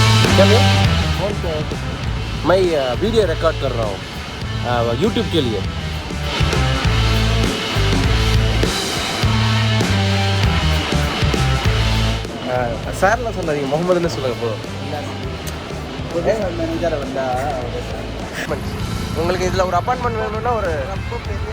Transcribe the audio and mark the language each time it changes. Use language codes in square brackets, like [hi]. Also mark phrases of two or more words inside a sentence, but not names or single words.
[hi] क्या भैया? कौन क्या है? मैं वीडियो रिकॉर्ड कर रहा हूँ यूट्यूब के लिए. [ta] சார்லாம் சொல்லாதீங்க, முகமதுன்னு சொல்லுங்க போதும். மேனேஜர் வந்தா உங்களுக்கு இதில் ஒரு அப்பார்ட்மெண்ட் வேணும்னா ஒரு ரொம்ப பெரிய